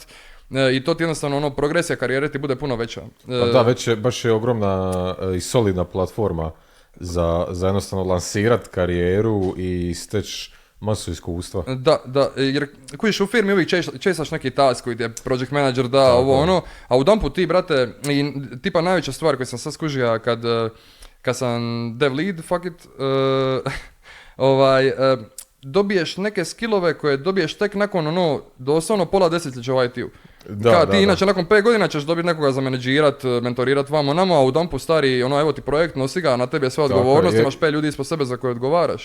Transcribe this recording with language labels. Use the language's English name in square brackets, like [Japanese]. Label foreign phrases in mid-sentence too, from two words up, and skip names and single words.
[Croatian] I to ti jednostavno ono, progresija karijere ti bude puno veća. Pa da, baš je ogromna i solidna platforma za jednostavno lansirat karijeru i steći masu iskustva. Da, jer kojiš u firmi uvijek česaš neki task koji ti je [English] project manager [Croatian] da, ovo ono, a u dumpu ti, brate, i tipa najveća stvar koju sam sad skužio kad sam [English] dev lead, fuck it, [Croatian] dobiješ neke skillove koje dobiješ tek nakon ono, doslovno pola desetljeća u IT-u. Inače nakon 5 godina ćeš dobiti nekoga za menadžirat, mentorirat vamo namo, a u dumpu stari, ono, evo ti projekt, nosi ga, na tebi je sve odgovornost, imaš 5 ljudi ispod sebe za koje odgovaraš.